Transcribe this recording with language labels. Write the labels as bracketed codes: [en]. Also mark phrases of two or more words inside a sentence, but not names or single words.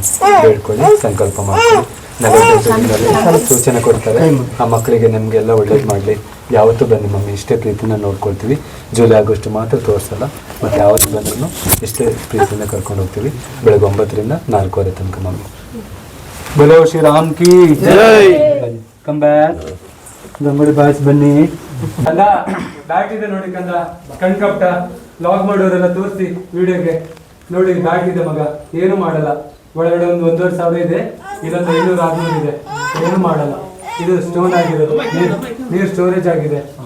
[kn] ಬೇಡ್ಕೊಳ್ಳಿ, ಸಂಕಲ್ಪ ಮಾಡ್ಕೊಳ್ಳಿ. ನಗರದಲ್ಲಿ ಸೂಚನೆ ಕೊಡ್ತಾರೆ ಆ ಮಕ್ಕಳಿಗೆ. ನಿಮಗೆಲ್ಲ ಒಳ್ಳೇದು ಮಾಡಲಿ. ಯಾವತ್ತೂ ಬನ್ನಿ ಮಮ್ಮಿ, ಇಷ್ಟೇ ಪ್ರೀತಿನ ನೋಡ್ಕೊಳ್ತೀವಿ. ಜುಲೈ ಆಗಸ್ಟ್ ಮಾತ್ರ ತೋರಿಸಲ್ಲ. ಮತ್ತು ಯಾವತ್ತು ಬಂದ್ರೂ ಇಷ್ಟೇ ಪ್ರೀತಿಯಿಂದ ಕರ್ಕೊಂಡು ಹೋಗ್ತೀವಿ. ಬೆಳಗ್ಗೆ 9ರಿಂದ 4:15 ತನಕ ಮಮ್ಮಿ. [hi] बोलो श्री राम की जय. [en] come back [kn] ಗಂಗೋಳಿ ಬಾಯ್ಸ್ ಬನ್ನಿ. ಅಲ್ಲ ಬ್ಯಾಟ್ ಇದೆ ನೋಡಿ ಕಂದ. ಕಣ್ಕಪ್ಟ ಲಾಗ್ ಮಾಡೋರೆಲ್ಲ ತೋರಿಸಿ ವಿಡಿಯೋಗೆ. ನೋಡಿ ಬ್ಯಾಟ್ ಇದೆ ಮಗ, ಏನು ಮಾಡಲ್ಲ. ಒಳಗಡೆ ಒಂದು 1,500 ಇದೆ, ಇಲ್ಲೊಂದು 500-600 ಇದೆ. ಏನು ಮಾಡಲ್ಲ. ಇದು ಸ್ಟೋನ್ ಆಗಿರೋದು, ನೀರು ಸ್ಟೋರೇಜ್ ಆಗಿದೆ.